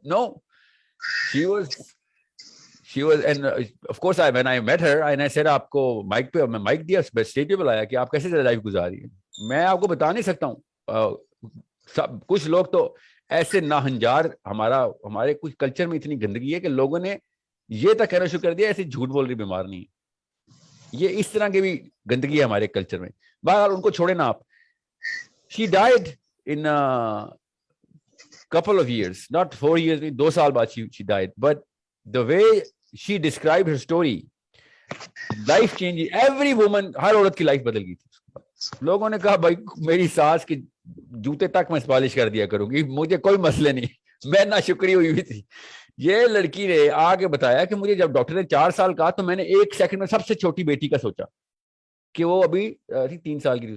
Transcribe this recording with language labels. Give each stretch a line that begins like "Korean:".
Hindi: No,
English: she was and of course when I met her and I said
Hindi: आपको mic पे, मैं mic दिया, stage पे बुलाया कि आप कैसे लाइफ गुजारी है. मैं आपको बता नहीं सकता हूँ. सब कुछ लोग तो ऐसे नाहंजार, हमारे कुछ कल्चर में इतनी गंदगी है कि लोगों ने ये तक कहना शुरू कर दिया ऐसे झूठ बोल रही बीमार नहीं है. ये इस तरह की भी गंदगी है हमारे कल्चर में. बहरहाल उनको छोड़े ना आप.
English: she died in couple of years, not 4 years,
Hindi: 2 साल बाद
English: she died. But the way she described her story, life changing, every woman,
Hindi: हर औरत की लाइफ बदल गई थी. लोगों ने कहा भाई मेरी सास के जूते तक मैं पॉलिश कर दिया करूंगी, मुझे कोई मसले नहीं. मैं ना शुक्री हुई हुई थी. ये लड़की ने आके बताया कि मुझे जब डॉक्टर ने 4 साल कहा तो मैंने 1 सेकंड में सबसे छोटी बेटी का सोचा कि वो अभी 3 साल की थी.